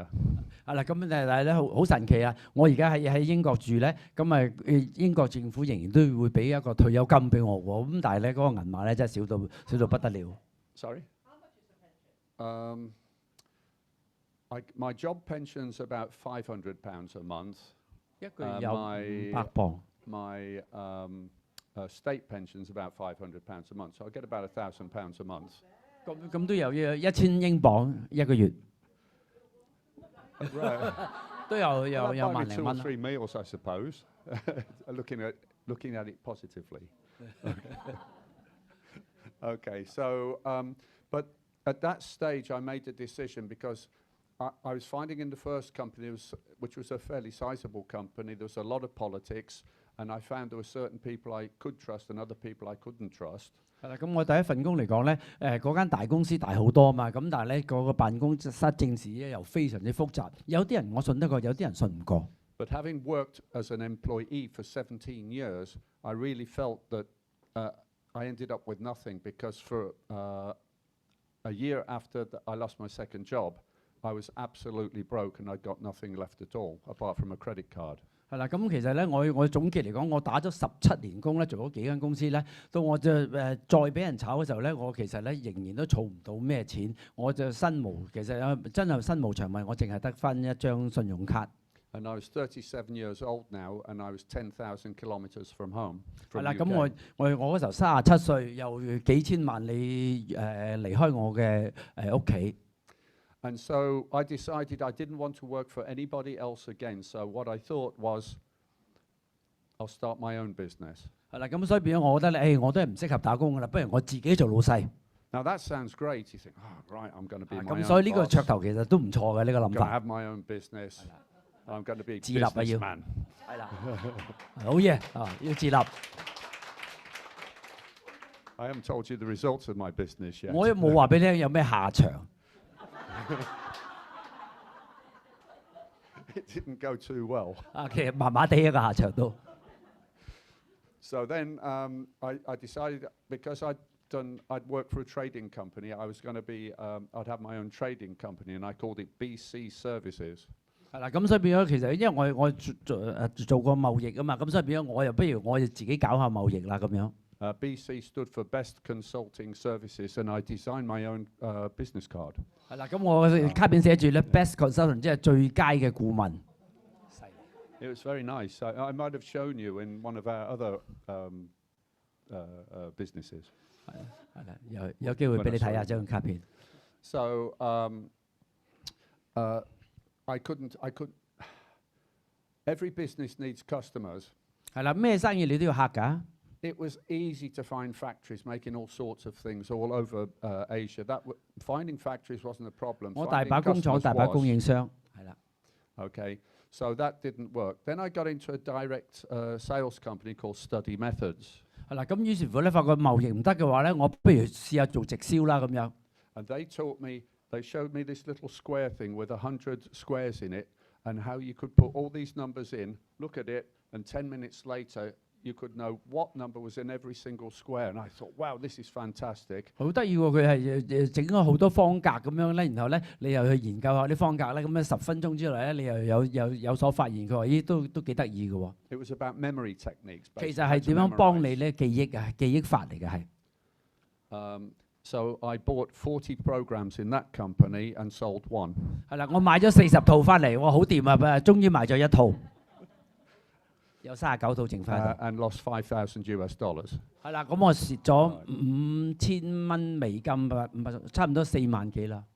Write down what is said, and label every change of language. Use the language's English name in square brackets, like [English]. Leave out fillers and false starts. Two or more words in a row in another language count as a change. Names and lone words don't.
[Cantonese] 係啦，咁但係咧好神奇啊！我而家喺英國住咧，咁英國政府仍然都會俾一個退休金俾我喎。咁但係咧嗰個銀碼咧真係少到不得了。 [English] Sorry? My job pension's about £500 a month. [Cantonese] 一個月有500磅。 [English] My state pension's about £500 a month, so I get about £1,000 a month. [Cantonese] 咁都有1000英鎊一個月。 [English] Right. [Cantonese] 都有 [English] Well, that [Cantonese] 萬 [English] buy me [Cantonese] 零 [English] 2 or [Cantonese] 蚊啦。 [English] 3 meals, I suppose. looking at it positively. Okay, so but at that stage, I made the decision because I was finding in the first company, which was a fairly sizable company, there was a lot of politics, and I found there were certain people I could trust and other people I couldn't trust. [Cantonese] 係啦，咁我第一份工嚟講咧，嗰間大公司大好多嘛，咁但係咧嗰個辦公室政治咧又非常之複雜，有啲人我信得過，有啲人信唔過。 [English] But having worked as an employee for 17 years, I really felt that I ended up with nothing because for a year after I lost my second job, I was absolutely broke and I got nothing left at all apart from a credit card. [Cantonese] 係啦，咁其實咧，我總結嚟講，我打咗17年工咧，做咗幾間公司咧，到我就再俾人炒嘅時候咧，我其實咧仍然都儲唔到咩錢，我就身無，其實真係身無長物，我淨係得翻一張信用卡。 [English] And I was 37 years old now, and I was 10,000 kilometers from home. [Cantonese] 係啦，咁我嗰時候37歲，又幾千萬里離開我嘅屋企。 [English] And so I decided I didn't want to work for anybody else again. So what I thought was, I'll start my own business. [Cantonese] 係啦，咁所以變咗，我覺得咧，我都係唔適合打工㗎啦，不如我自己做老細。 [English] Now that sounds great. You think, oh, right, I'm going to be my own [Cantonese] 咁所以呢個 [English] boss. [Cantonese] 噱頭其實都唔錯嘅呢個 [English] I'm [Cantonese] 諗 [English] going to [Cantonese] 法。 [English] have my own business. I'm going to be a [Cantonese] 自立啊要。 [English] businessman. [Cantonese] 係啦，好嘢啊，要自立。 [English] I haven't told you the results of my business yet. [Cantonese] 我又冇話俾你聽有咩下場。 [English] It didn't go too well. [Cantonese] 啊，其實麻麻地一個下場都。 [English] So then I decided, because I'd worked for a trading company. I was going to be, I'd have my own trading company, and I called it BC Services. [Cantonese] 係啦，咁所以變咗其實因為我做過貿易啊嘛，咁所以變咗我又不如我就自己搞下貿易啦咁樣。 [English] BC stood for Best Consulting Services, and I designed my own business card. [Cantonese] 係啦，咁我卡片寫住咧 Best Consultant，即係最佳嘅顧問。 [English] It was very nice. I might have shown you in one of our other businesses. [Cantonese] 係啦，有機會俾你睇下張卡片。 [English] So I couldn't. Every business needs customers. [Cantonese] 係啦，咩生意你都要客㗎。 [English] It was easy to find factories making all sorts of things all over Asia. Finding factories wasn't a problem. [Cantonese] 我大把工廠，大把供應商，係啦。 [English] Okay, so that didn't work. Then I got into a direct sales company called Study Methods. [Cantonese] 係啦，咁於是乎咧，發覺貿易唔得嘅話咧，我不如試下做直銷啦咁樣。 [English] And they showed me this little square thing with 100 squares in it, and how you could put all these numbers in, look at it, and 10 minutes later, you could know what number was in every single square. And I thought, wow, this is fantastic. [Cantonese] 好得意喎！佢係整咗好多方格咁樣咧，然後咧你又去研究下啲方格咧，咁樣10分鐘之內咧，你又有所發現。佢話：咦，都幾得意嘅喎。 [English] It was about memory techniques. [Cantonese] 其實係點樣幫你咧記憶啊？記憶法嚟嘅係。 [English] So I bought 40 programs in that company and sold one. [Cantonese] 係啦，我買咗40套翻嚟，我好掂啊！終於賣咗一套，有39套剩翻。 [English] And lost $5,000. [Cantonese] 係啦，咁我蝕咗5000蚊美金啊，差唔多4萬幾啦。